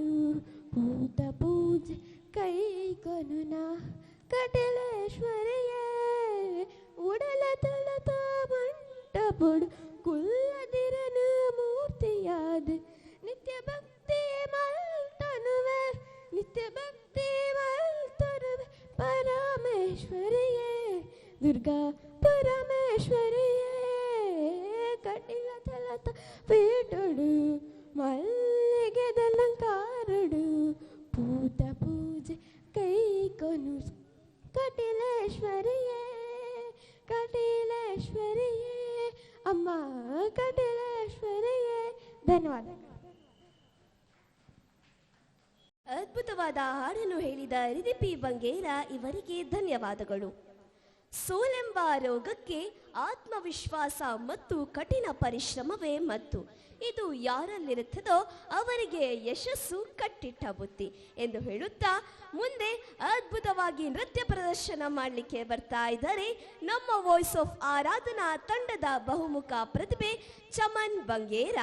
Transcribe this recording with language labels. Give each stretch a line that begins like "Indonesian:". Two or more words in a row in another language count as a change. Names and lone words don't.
Tulu: ಭೂತ ಪೂಜೆ ಕೈಕೊನುನ ಕಟಿಲೇಶ್ವರಿಯೇ ಉಡಲ ತಳತ ಮಂಟಪೊಡು ಕುಲ್ಲದಿರನು ಮೂರ್ತಿಯಾದ ನಿತ್ಯ ಭಕ್ತಿ ಮಲ್ತನುವೆ ನಿತ್ಯ ಭಕ್ತಿ ಮಲ್ತನುವೆ ಪರಮೇಶ್ವರಿಯೇ ದುರ್ಗಾ ಪರಮೇಶ್ವರಿಯೇ ಕಟಿಲ ತಳತ ಪೀಟೊಡು ಮಲ್ಲಿಗೆದಲಂಕಾರೊಡು ಭೂತ ಪೂಜೆ ಕೈಕೊನು ಕಟಿಲೇಶ್ವರಿಯೇ ಕಟಿಲೇಶ್ವರಿಯೇ ಅಮ್ಮ ಕಟಿಲೇಶ್ವರಿಯೇ ಧನ್ಯವಾದ.
Kannada: ಅದ್ಭುತವಾದ ಹಾಡನ್ನು ಹೇಳಿದ ರಿದಿಪಿ ಬಂಗೇರ ಇವರಿಗೆ ಧನ್ಯವಾದಗಳು. ಸೋಲೆಂಬ ರೋಗಕ್ಕೆ ಆತ್ಮವಿಶ್ವಾಸ ಮತ್ತು ಕಠಿಣ ಪರಿಶ್ರಮವೇ ಮತ್ತು ಇದು ಯಾರಲ್ಲಿರುತ್ತದೋ ಅವರಿಗೆ ಯಶಸ್ಸು ಕಟ್ಟಿಟ್ಟ ಬುತ್ತಿ ಎಂದು ಹೇಳುತ್ತಾ ಮುಂದೆ ಅದ್ಭುತವಾಗಿ ನೃತ್ಯ ಪ್ರದರ್ಶನ ಮಾಡಲಿಕ್ಕೆ ಬರ್ತಾ ಇದ್ದಾರೆ ನಮ್ಮ ವಾಯ್ಸ್ ಆಫ್ ಆರಾಧನಾ ತಂಡದ ಬಹುಮುಖ ಪ್ರತಿಭೆ ಚಮನ್ ಬಂಗೇರ.